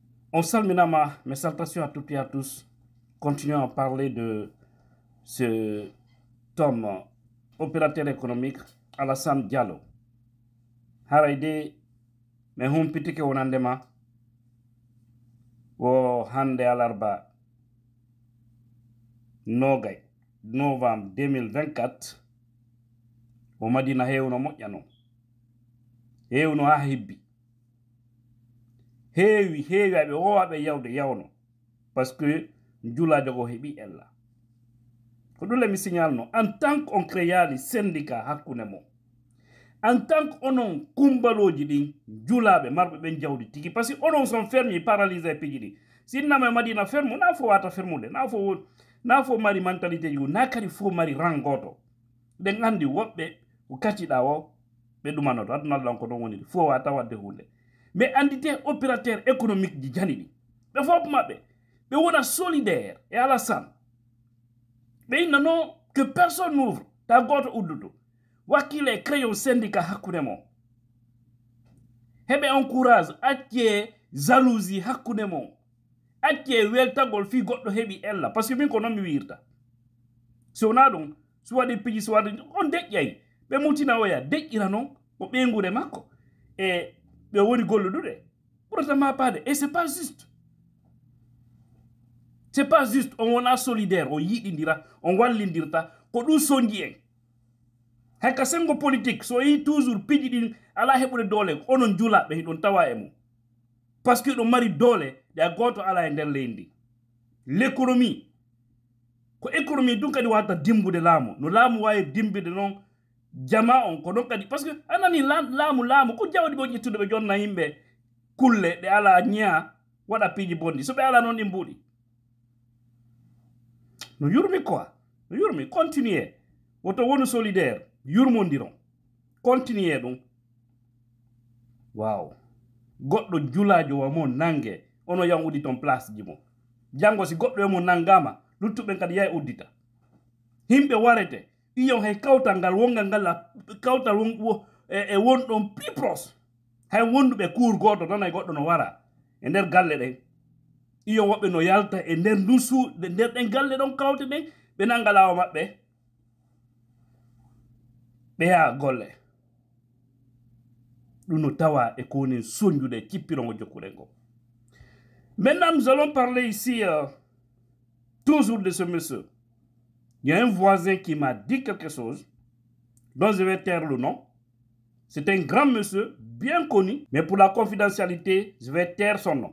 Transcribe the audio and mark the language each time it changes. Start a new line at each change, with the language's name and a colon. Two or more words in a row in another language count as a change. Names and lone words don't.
French: On salue mes salutations à toutes et à tous. Continuons à parler de ce homme opérateur économique, Alassane Diallo.
Fula: Haraide, me humpitike wonandema wo hande alarba nogay novembre 2024 o madina hewno moƴƴano hewno ha hibbi heewi aɓe wowaɓe yawde yawno
French: parce que
Fula: julajo go heɓi ella ko ɗum le mi signalno
French: en tant que on
Fula: créali syndicat hakkunde mo
French: en tant
Fula: que onon kumbaloji ɗin julaɓe marɓe ɓen jawdi tigi
French: par ce que
Fula: onon son fermi paralysé piji ɗi sinnama e madina ferme na fo wata fermude na fo mari mentalité ji na kadi fo mari rang goto ɗen andi woɓɓe ko kacciɗa o ɓe ɗumanoto aduna allah ko ɗon woni fo wata wadde hunde mais andite
French: opérateur économique
Fula: ji jani ɗi ɓe fof maɓɓe ɓe wona solidaire e Alassane ɓe inna
French: non que personne
Fula: n'ouvre ta goto udduto wakkile créon syndicat hakkude mo heɓe encourage acce jalousie hakkude mo acce weltagol fi goɗɗo heɓi ella
French: par ce que
Fula: min ko noon mi wirta so wona ɗum so waɗi piji so waɗi on deƴƴay ɓe mutina oya deƴƴira noon ko ɓeygude makko e ɓe woni golluɗuɗe ɓurata mapade
French: et c'est pas
Fula: juste on wona solidaire on yiɗidira on wallidirta ko ɗum soñji en hakka sengo politique so yi toujours piji ɗin ala heɓude doole onon julaɓe hiɗon tawa e mum
French: par ce que
Fula: ɗon mari doole ɗe a goto ala e nder leydi l'économie ko économie ɗum kadi wata dimbude laamu no laamu wawi dimbide noon jama on ko ɗon kadi par ce que anani laamu ko jawɗi ɓe ƴettude ɓe jonna yimɓe kulle ɗe ala ñaa waɗa piiji bondi so ɓe ala noon ɗi mbuuɗi no yurmi quoi no yurmi continuer woto wonu solidaire yurmodiron continuer ɗum waw goɗɗo julajo wamo nangue ono yan uddi ton place ji mo janggo si goɗɗo emo nangama luttuɓen kadi yaha uddita himɓe warete iyon hay kawtal ngal wongal ngal kawtal e wonɗon
French: plus proche
Fula: hay wonduɓe cour goto tan hay goɗɗo no wara e nder galle ɗen iyon woɓɓe no yalta e nder nder ɗen galle ɗon kawte ɗen ɓe nanga lawa maɓɓe ɓe yaha golle ɗum no tawa e kowoni soñjude cippirongo jokkuɗen ko.
French: Maintenant nous allons parler ici toujours de ce monsieur. Il y a un voisin qui m'a dit quelque chose dont je vais taire le nom. C'est un grand monsieur bien connu, mais pour la confidentialité, je vais taire son nom.